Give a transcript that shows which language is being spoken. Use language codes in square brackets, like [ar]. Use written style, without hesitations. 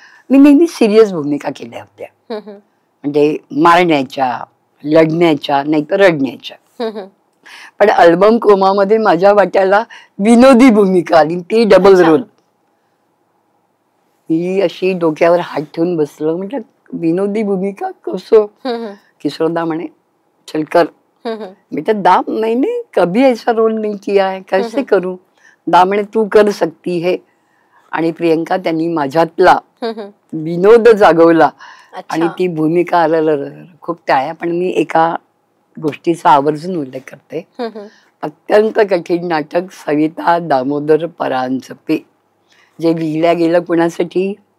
[mr] मी नेहमी सिरियस भूमिका केल्या होत्या, म्हणजे मारण्याच्या, लढण्याच्या, नाही तर रडण्याच्या. पण अल्बम कोमामध्ये माझ्या वाट्याला विनोदी भूमिका आली, ती डबल रोल. मी अशी डोक्यावर हात ठेवून बसलो, म्हटलं विनोदी भूमिका कसं? किशोरदा म्हणे [hi] चल कर. बेटा दा मैंने कभी ऐसा रोल नहीं किया है, कैसे करूं? दा म्हणे तू कर सकती है. [mr] आणि प्रियंका त्यांनी माझ्यातला विनोद जागवला आणि ती भूमिका आलं. खूप टाळ्या. पण मी एका गोष्टीचा आवर्जून उल्लेख करते. अत्यंत कठीण नाटक सविता दामोदर परांजपे, जे लिहिल्या गेलं कुणासाठी?